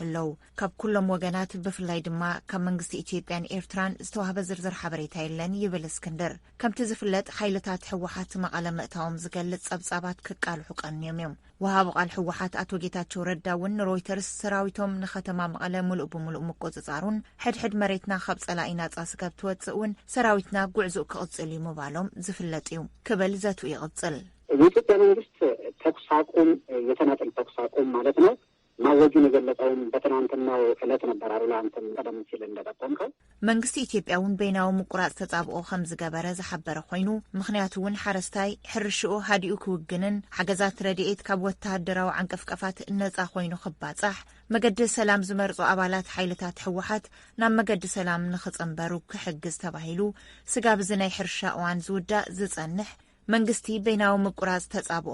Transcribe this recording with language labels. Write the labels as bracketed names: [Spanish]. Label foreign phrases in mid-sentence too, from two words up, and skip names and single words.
[Tigrinya] ኣለው ካብ ኩሎም ወገናት ብፍላይ ድማ ካብ መንግስቲ ኢትዮጵያን ኤርትራን ዝተዋህበ ዝርዝር ሓበሬታ የለን ይብል እስክንድር ከምቲ ዝፍለጥ ሓይልታት ሕወሓት መቐለ ምእታዎም ዝገልጽ ጸብጻባት ክቃልሑ ቀንዮም እዮም ወሃብ ቃል ሕወሓት ኣቶ ጌታቸው ረዳ እውን ሮይተርስ ሰራዊቶም ንከተማ መቐለ ሙሉእ ብምሉእ ምቆፅጻሩን ሕድሕድ መሬትና ካብ ጸላኢ ናጻ ስጋብ ትወፅእ እውን ሰራዊትና ጉዕዞ ክቕጽል እዩ ምባሎም ዝፍለጥ እዩ ክብል ዘቱ ይቕጽል [Amharic] የኢትዮጵያ መንግስት ተኩስ አቁም የተናጠል ተኩስ አቁም ማለት ነው ማወጁን የገለጸውን በትናንትናው ዕለት ነበር አሉላ አንተም ቀደም ሲል እንደጠቆምከው [Tigrinya] መንግስቲ ኢትዮጵያውን በይናዊ ምቁራጽ ተጻብኦ ከም ዝገበረ ዝሓበረ ኮይኑ ምክንያቱ እውን ሓረስታይ ሕርሽኡ ሃዲኡ ክውግንን ሓገዛት ረድኤት ካብ ወተሃደራዊ ዓንቀፍቀፋት ነጻ ኮይኑ ክባጻሕ መገዲ ሰላም ዝመርጹ ኣባላት ሓይልታት ሕወሓት ናብ መገዲ ሰላም ንኽጽንበሩ ክሕግዝ ተባሂሉ ስጋብ ዝናይ ሕርሻ እዋን ዝውዳእ ዝጸንሕ መንግስቲ በይናዊ ምቁራጽ ተጻብኦ